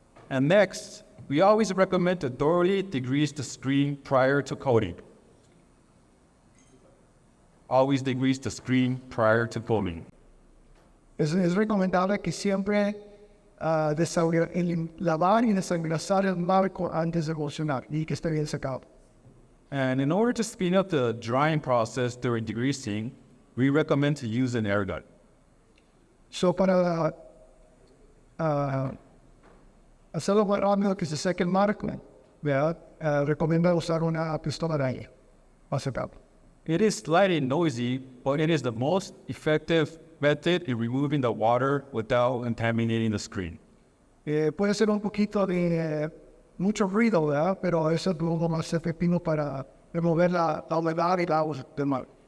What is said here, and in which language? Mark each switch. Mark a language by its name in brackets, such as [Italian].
[English] And next, we always recommend to thoroughly degrease the screen prior to coating. Always degrease the screen prior to coating. [Spanish] Es recomendable que siempre lavar y desengrasar el marco antes de emulsionar y que esté bien secado. [English] And in order to speed up the drying process during degreasing, we recommend to use an air gun. [Spanish] So para hacerlo más rápido que se seque el marco, ¿verdad? Recomienda usar una pistola de aire para secarlo. [English] It is slightly noisy, but it is the most effective method in removing the water without contaminating the screen. [Spanish] Puede ser un poquito de mucho ruido, ¿verdad? Pero eso es lo más efectivo para remover la humedad y el agua del mar.